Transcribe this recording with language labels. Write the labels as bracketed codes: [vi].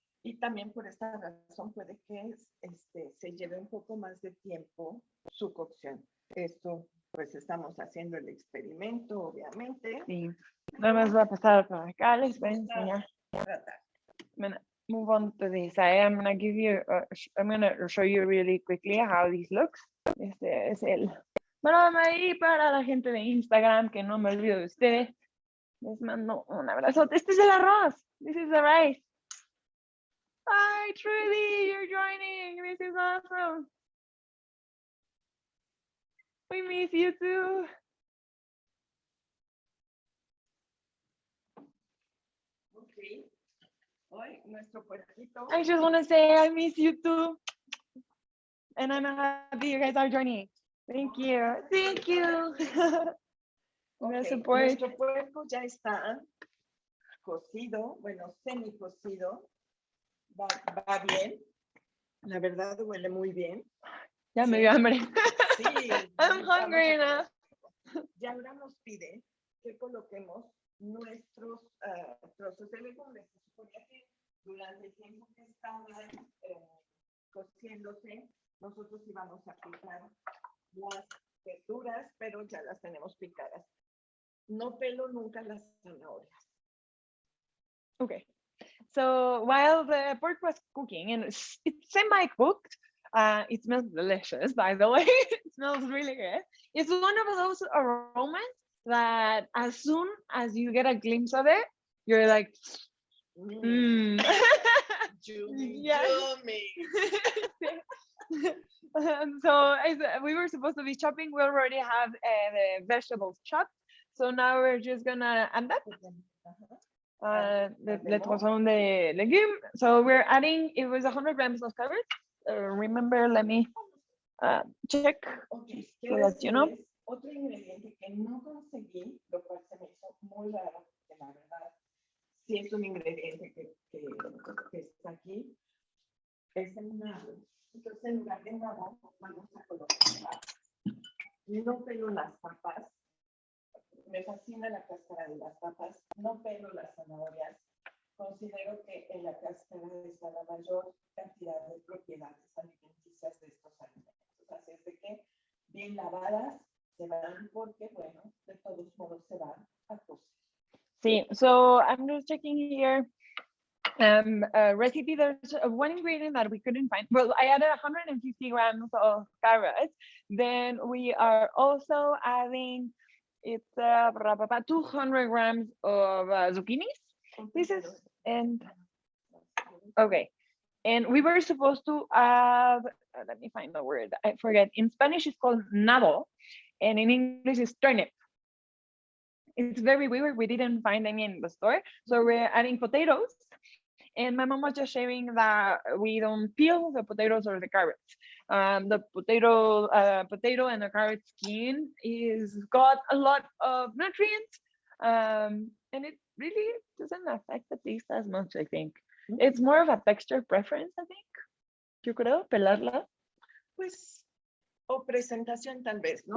[es] Y también por esta razón puede que se lleve un poco más de tiempo su cocción. Esto pues estamos haciendo el experimento, obviamente. Sí. Nada más voy a pasar por acá, les voy a enseñar. Tratar. [en] I'm gonna move on to this. I'm gonna give you, I'm gonna show you really quickly how this looks. [es] Este es el broma y para la gente de Instagram, que no me olvido de ustedes, les mando un abrazo. Este es el arroz. [en] This is the rice. Hi, Trudy, you're joining. This is awesome. We miss you too. [es] Okay. Hoy nuestro puerquito. [en] I just want to say I miss you too. And I'm happy you guys are joining. Thank you. Thank you. Okay, Support. [es] nuestro puerco ya está cocido, bueno, semi cocido. Va bien. La verdad huele muy bien. Ya me dio hambre. Sí. [en] I'm hungry now. [es] Y ahora nos pide que coloquemos nuestros trozos de legumbres. Se suponía que durante el tiempo que estaban cociéndose, nosotros íbamos a picar las verduras, pero ya las tenemos picadas. No pelo nunca las zanahorias. [en] Okay. So while the pork was cooking, and it's semi-cooked, it smells delicious, by the way. It smells really good. It's one of those aromas that as soon as you get a glimpse of it, you're like, Yummy, yummy. So we were supposed to be chopping. We already have the vegetables chopped. So now we're just gonna add that. [fr] Le tronçon de légumes. [en] So we're adding, it was 100 grams of carrots. Remember, let me check. Okay, So that you know. [es] Otro ingrediente que no conseguí, lo cual se me hizo muy raro, porque la verdad sí es un ingrediente que está aquí, es el nabo. Entonces, en lugar de nabo, vamos a colocar papas. No pelo las papas. Me fascina la cáscara de las papas. No pelo las zanahorias. Considero que en la cáscara está la mayor cantidad de propiedades alimenticias de estos alimentos. Así es de que bien lavadas se van porque, bueno, de todos modos se van a cocer. [en] Sí, so I'm just checking here. Recipe, there's one ingredient that we couldn't find. Well, I added 150 grams of carrots. Then we are also adding, it's 200 grams of zucchinis. This is, and okay. And we were supposed to add, let me find the word, I forget. In Spanish, it's called nabo, and in English, it's turnip. It's very weird. We didn't find any in the store. So we're adding potatoes. And my mom was just sharing that we don't peel the potatoes or the carrots. The potato and the carrot skin is got a lot of nutrients. And it really doesn't affect the taste as much, I think. It's more of a texture preference, I think. [es] Yo creo, pelarla. Pues, o presentación tal vez, ¿no?